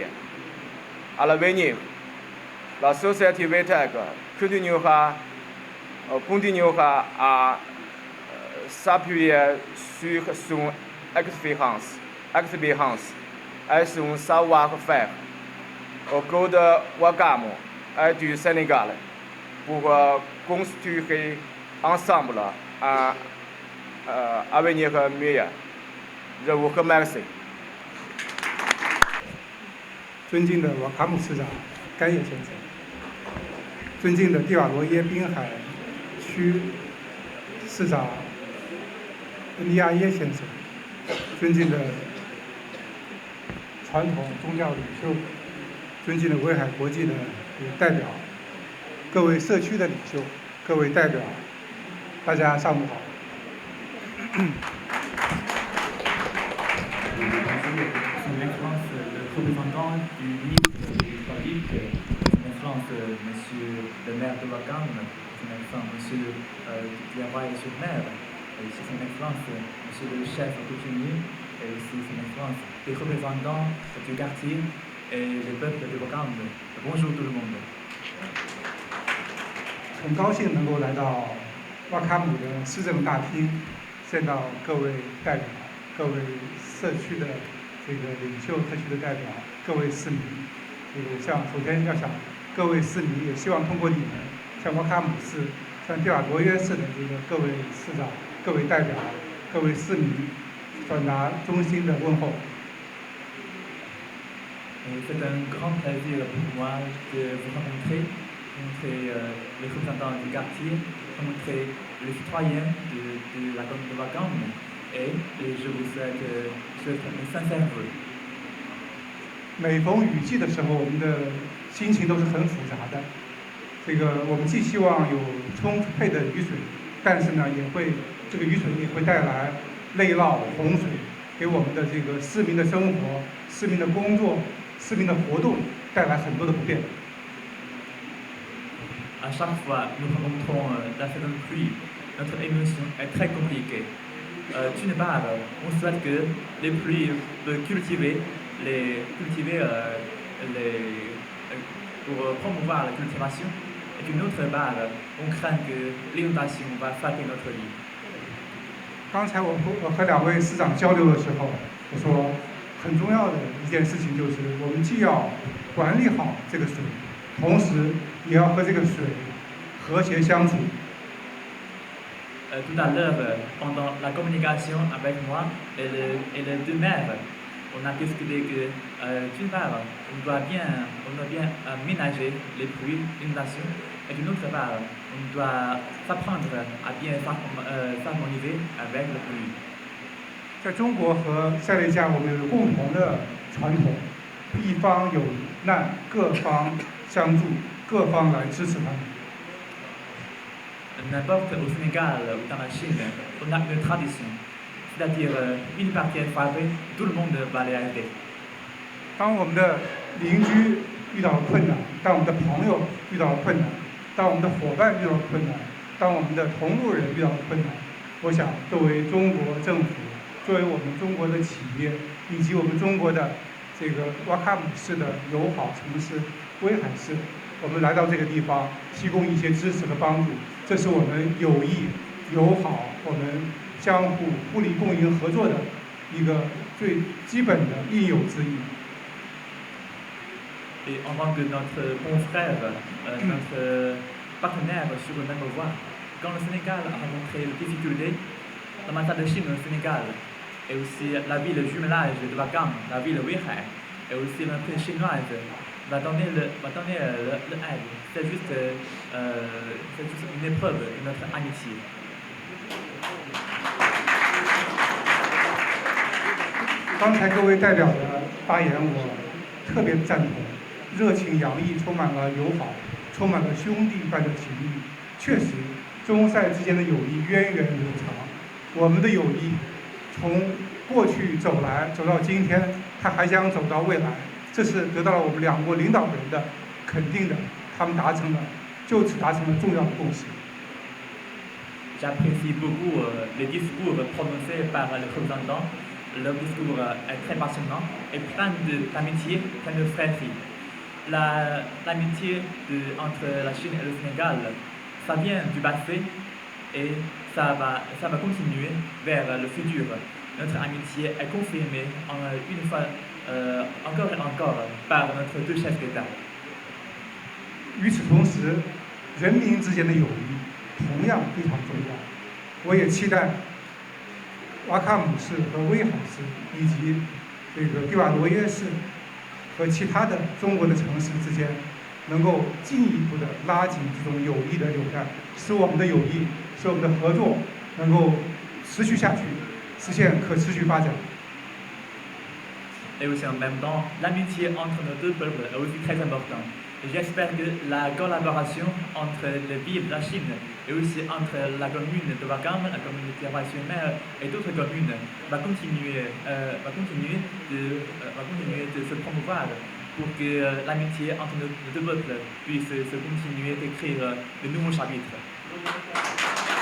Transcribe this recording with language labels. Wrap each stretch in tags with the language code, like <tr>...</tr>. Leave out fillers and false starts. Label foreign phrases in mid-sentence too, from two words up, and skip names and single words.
<fr>À l'avenir, la société VTech continuera à s'appuyer sur son expérience et son savoir-faire au code Ouakam et du Sénégal pour construire ensemble un avenir meilleur. Je vous remercie.</fr> <zh>尊敬的瓦卡姆市长甘野先生，尊敬的蒂瓦罗耶滨海区市长恩利亚耶先生，尊敬的传统宗教领袖，尊敬的威海国际的代表，各位社区的领袖，各位代表，大家上午好。</zh> <fr>Son Excellence le représentant du ministre public, Son Excellence Monsieur le maire de Ouakam, Son Excellence Monsieur Diabaye-sur-Mer, et aussi Son Excellence Monsieur le chef coutumier, et aussi Son Excellence les représentants du quartier et le peuple de Ouakam. Bonjour tout le monde.</fr> <zh>很高兴能够来到瓦卡姆的市政大厅，见到各位代表、各位社区的这个领袖、社区的代表、各位市民。首先要想各位市民，也希望通过你们向瓦卡姆市、向蒂瓦罗约市的这个各位市长、各位代表、各位市民传达衷心的问候。</zh> <fr>C'est un grand plaisir pour moi de vous rencontrer les représentants du quartier, rencontrer les citoyens de la commune de Ouakam et je vous souhaite mes sincères vœux.</fr> <zh>每逢雨季的时候，我们的心情都是很复杂的。我们既希望有充沛的雨水，但是呢，这个雨水也会带来内涝、洪水，给我们的这个市民的生活、市民的工作、市民的活动带来很多的不便。</zh> <fr>À chaque fois, nous rencontrons la saison de pluie. Notre émotion est très compliquée. D'une part, on souhaite que les pluies puissent cultiver pour promouvoir la cultivation. Et d'une autre part, on craint que l'inondation va frapper notre vie.</fr> <zh>刚才我和两位市长交流的时候，我说很重要的一件事情就是，我们既要管理好这个水，同时也要和这个水和谐相处。</zh> <fr>Tout à l'heure, pendant la communication avec moi et les deux maires, on a discuté que d'une part, on doit bien ménager les pluies, l'inondation, et d'une autre part, on doit s'apprendre à bien s'harmoniser avec la pluie.</fr> <zh>在中国和塞内加尔，我们有共同的传统，一方有难，各方相助，各方来支持他们。</zh> <fr>N'importe au Sénégal ou dans la Chine, on a une tradition, c'est-à-dire une partie est frappée, tout le monde va les aider.</fr> <zh>当我们的邻居遇到了困难，当我们的朋友遇到了困难，当我们的伙伴遇到了困难，当我们的同路人遇到了困难，我想作为中国政府，作为我们中国的企业，以及我们中国的这个瓦卡姆市的友好城市威海市，我们来到这个地方，提供一些支持和帮助，这是我们友谊、友好，我们相互互利共赢合作的一个最基本的应有之义。</zh> <fr>Et en tant que notre confrère, notre partenaire sur le même voie, quand le Sénégal a rencontré des difficultés, l'ambassade de Chine au Sénégal, et aussi la ville jumelage de Ouakam, la ville Weihai, et aussi l'entreprise chinoise va donner l'aide. C'est juste une épreuve de notre amitié.</fr> <zh>刚才各位代表的发言，我特别赞同，热情洋溢，充满了友好，充满了兄弟般的情谊。确实，中塞之间的友谊源远流长，我们的友谊从过去走到今天，它还将走到未来。这是得到了我们两国领导人的肯定的，他们就此达成了重要的共识。</zh> <fr>J'apprécie beaucoup les discours prononcés par les représentants. Leur discours est très passionnant et plein d'amitié, plein de frères-filles. L'amitié entre la Chine et le Sénégal, ça vient du passé et ça va continuer vers le futur. Notre amitié est confirmée une fois encore et encore par notre deux chefs d'État.</fr> <zh>与此同时，人民之间的友谊同样非常重要。我也期待瓦卡姆市和威海市以及这个蒂瓦罗耶市和其他的中国的城市之间，能够进一步的拉紧这种友谊的纽带，使我们的友谊，使我们的合作能够持续下去，实现可持续发展。</zh> <fr>Et aussi en même temps, l'amitié entre nos deux peuples est aussi très importante. J'espère que la collaboration entre les villes de la Chine et aussi entre la commune de Wakam, la commune de Tiawa-sur-Mer et d'autres communes va continuer de se promouvoir pour que l'amitié entre nos deux peuples puisse se continuer d'écrire de nouveaux chapitres.</fr>